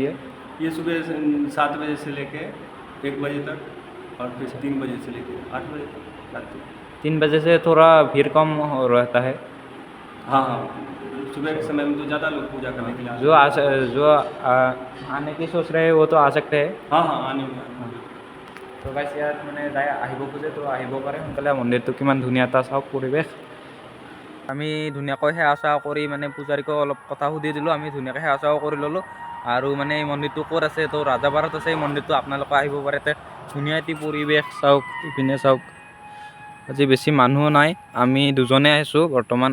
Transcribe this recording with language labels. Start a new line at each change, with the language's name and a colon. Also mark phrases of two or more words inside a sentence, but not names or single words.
Hindi: ये सुबह 7 बजे से लेके 1 बजे तक, और फिर 3 बजे से लेके 8 बजे रात को। 3 बजे से थोड़ा भीड़ कम रहता है। हाँ हाँ, सुबह के समय में तो ज़्यादा लोग पूजा करने के लिए आने की सोच रहे हैं वो तो आ सकते हैं। हाँ हाँ, आने में।
Assamese: তো গাইজ ইয়াত মানে যাই আহিব খোজে তো আহিব পাৰে সোনকালে। মন্দিৰটো কিমান ধুনীয়া এটা চাওক পৰিৱেশ। আমি ধুনীয়াকৈ সেৱা চেৱা কৰি মানে পূজাৰীকো অলপ কথা সুধি দিলোঁ। আমি ধুনীয়াকৈ সেৱা চেৱা কৰি ল'লোঁ। আৰু মানে এই মন্দিৰটো ক'ত আছে, তো ৰাজাপাৰাত আছে এই মন্দিৰটো। আপোনালোকে আহিব পাৰে, তাতে ধুনীয়া এটি পৰিৱেশ চাওক। ইপিনে চাওক আজি বেছি মানুহো নাই, আমি দুজনে আহিছোঁ বৰ্তমান।